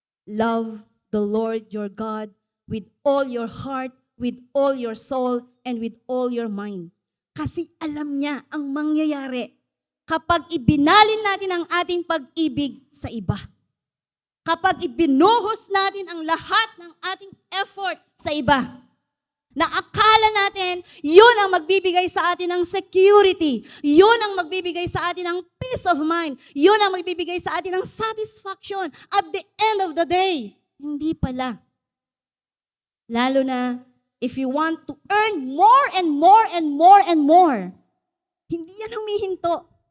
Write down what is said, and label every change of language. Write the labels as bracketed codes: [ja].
[en] Love the Lord your God with all your heart, with all your soul, and with all your mind. [tl] Kasi alam niya ang mangyayari kapag ibinalin natin ang ating pag-ibig sa iba. Kapag ibinuhos natin ang lahat ng ating effort sa iba, na akala natin, yun ang magbibigay sa atin ng security, yun ang magbibigay sa atin ng peace of mind, yun ang magbibigay sa atin ng satisfaction [en] at the end of the day. [tl] Hindi pala. Lalo na, [en] if you want to earn more and more and more and more, [tl] hindi yan humihinto.